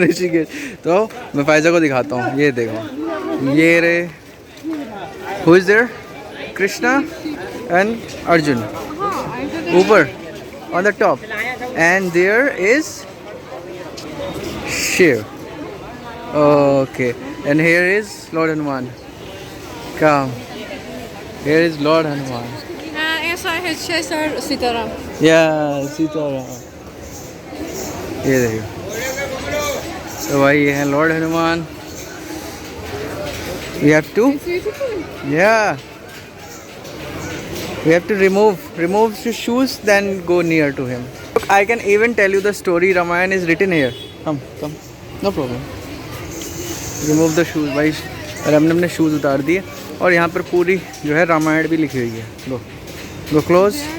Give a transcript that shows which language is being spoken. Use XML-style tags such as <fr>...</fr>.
<hi>ऋषिकेश। तो मैं फाइजा को दिखाता हूँ, ये देखो, ये रे,</hi> <en>Who is there? Krishna and Arjun</en> <hi>ऊपर</hi> <en>On the top, and there is Shiv. Okay, and here is Lord Hanuman. Come. Here is Lord Hanuman. Inside his chest are Sitaram. Yeah, Sitaram.</en> <hi>ये देखो। तो भाई ये है Lord Hanuman.</hi> <en>We have to. Yeah. We have to remove your shoes, then go near to him. Look, I can even tell you the story. Ramayana is written here. Come. No problem. Remove the shoes, भाई।</en> <hi>और हमने अपने shoes उतार दिए और यहाँ पर पूरी जो है रामायण भी लिखी हुई है।</hi> <en>Go close.</en>